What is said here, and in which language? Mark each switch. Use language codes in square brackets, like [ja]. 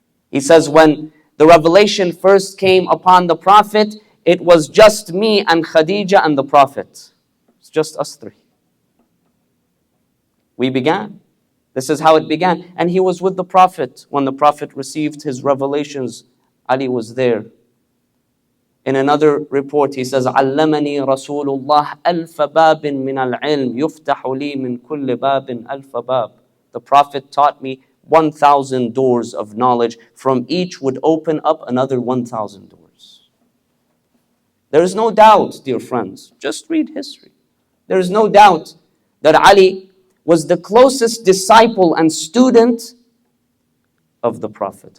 [en] He says, when the revelation first came upon the Prophet, it was just me and Khadija and the Prophet. It's just us three. We began. This is how it began. And he was with the Prophet. When the Prophet received his revelations, Ali was there. In another report, he says, [ar] عَلَّمَنِي رَسُولُ اللَّهِ أَلْفَ بَابٍ مِّنَ الْعِلْمِ يُفْتَحُ لِي مِنْ كُلِّ بَابٍ أَلْفَ بَابٍ. [en] The Prophet taught me 1,000 doors of knowledge. From each would open up another 1,000 doors. There is no doubt, dear friends, just read history. There is no doubt that Ali was the closest disciple and student of the Prophet.